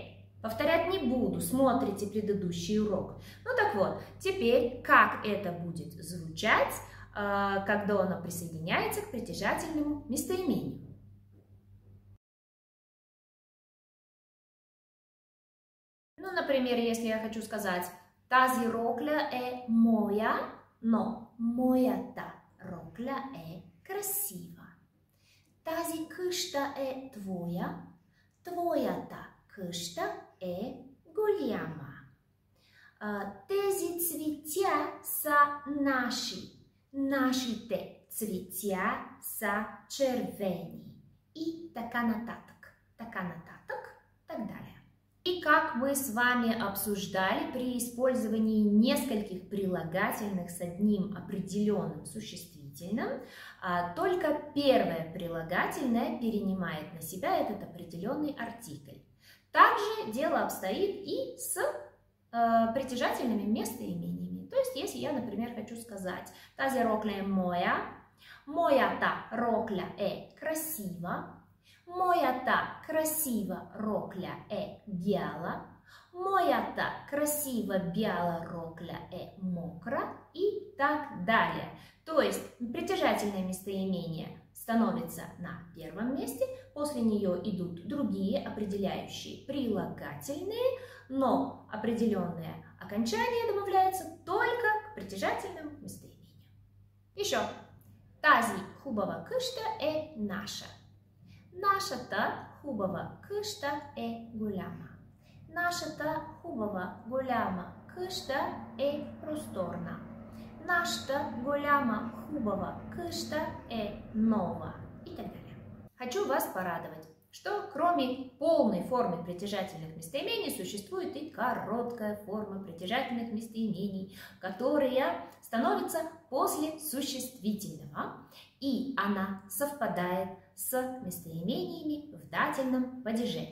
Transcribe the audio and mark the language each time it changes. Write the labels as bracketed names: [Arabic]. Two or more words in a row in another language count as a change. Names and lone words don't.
[Russian] Повторять не буду, смотрите предыдущий урок. Ну так вот, теперь как это будет звучать, когда оно присоединяется к притяжательному местоимению. Ну, например, если я хочу сказать [Bulgarian] «Тази рокля е моя», [Russian] но [Bulgarian] «моята рокля е красива». «Тази къща е твоя», «твоята къща е голяма». Тези цветя са наши. Нашите цветя са червени. И така нататък. Така нататък, [Russian] так далее. И как мы с вами обсуждали, при использовании нескольких прилагательных с одним определенным существительным, только первое прилагательное перенимает на себя этот определенный артикль. Также дело обстоит и с притяжательными местоимениями. То есть, если я, например, хочу сказать [Bulgarian] «Тази рокля е моя», «Моята рокля е красива», «Моята красива рокля е бяла», «Моята красива бяла рокля е мокра» [Russian] и так далее. То есть, притяжательное местоимение становится на первом месте, после нее идут другие определяющие прилагательные, но определенное окончание добавляется только к притяжательному местоимению. Еще. [Bulgarian] Тази хубава къща е наша. Нашата хубава къща е голяма. Нашата хубава голяма къща е просторна. Нашата голяма хубава къща е нова. [Russian] И так далее. Хочу вас порадовать, что кроме полной формы притяжательных местоимений существует и короткая форма притяжательных местоимений, которая становится после существительного, и она совпадает с местоимениями в дательном падеже.